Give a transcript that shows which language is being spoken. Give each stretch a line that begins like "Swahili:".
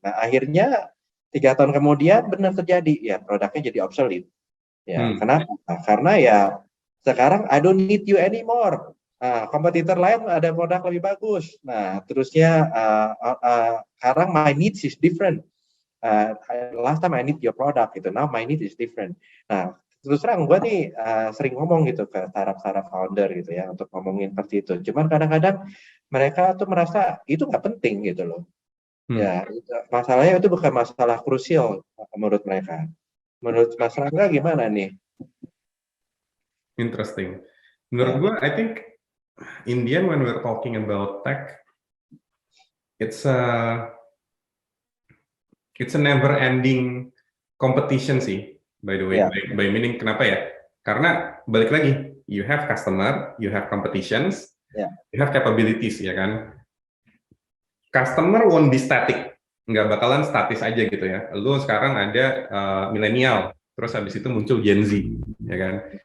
Indonesian: Nah, akhirnya 3 tahun kemudian benar terjadi ya produknya jadi obsolete. Ya, kenapa? Karena ya sekarang
English: I don't need you anymore.
Indonesian: Kompetitor lain ada produk lebih bagus. Nah, terusnya sekarang
English: my needs is different. Last time I need your product
Indonesian: gitu.
English: Now my need is different.
Indonesian: Nah, terus terang gue nih sering ngomong gitu ke startup founder gitu ya untuk ngomongin seperti itu. Cuman kadang-kadang mereka tuh merasa itu nggak penting gitu loh. Ya, masalahnya itu bukan masalah krusial menurut mereka. Menurut Mas Rangga gimana nih?
English: Interesting.
Indonesian: Menurut Ya. gue,
English: I think in the end when we're talking about tech, it's a never ending competition
Indonesian: sih,
English: by the way.
Indonesian: Ya.
English: By meaning
Indonesian: kenapa ya? Karena balik lagi,
English: you have customer, you have competitions,
Indonesian: Ya.
English: you have capabilities
Indonesian: ya kan.
English: Customer won't be static,
Indonesian: nggak bakalan statis aja gitu ya. Lu sekarang ada milenial, terus habis itu muncul Gen Z, ya kan.